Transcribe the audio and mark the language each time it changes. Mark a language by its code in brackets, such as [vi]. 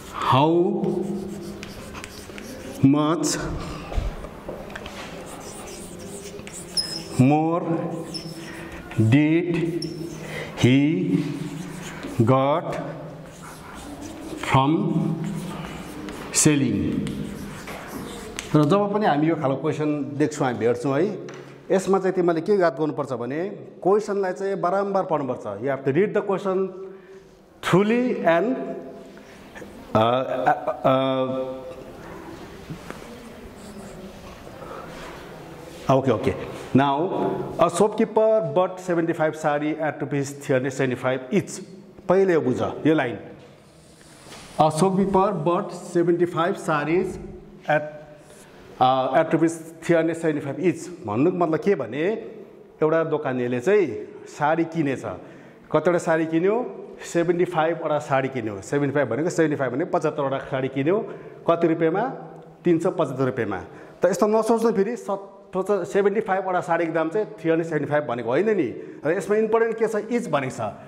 [en] How much more did he got from selling? [ne] र जब पनि हामी यो खालको क्वेसन देख्छौँ, हामी भेट्छौँ है, यसमा चाहिँ तिमीले के याद गर्नुपर्छ भने क्वेसनलाई चाहिँ बारम्बार पढ्नुपर्छ। [en] You have to read the question thoroughly and okay. Now, a shopkeeper bought 75 sari at rupees 375 each. [ne] पहिले यो बुझ यो line. [en] A shopkeeper bought 75 sarees at rupees 375 each. [ne] भन्नुको मतलब के भने एउटा दोकानेले चाहिँ साडी किनेछ। कतिवटा साडी किन्यो? 75 वटा साडी किन्यो। 75 भनेको 75 भने 75 वटा साडी किन्यो। कति रुपैयाँमा? 375 रुपैयाँमा। त यस्तो नसोच्नु फेरि 75 वटा साडीको दाम चाहिँ 375 भनेको होइन नि। र यसमा इम्पोर्टेन्ट के छ? इच भनेको छ।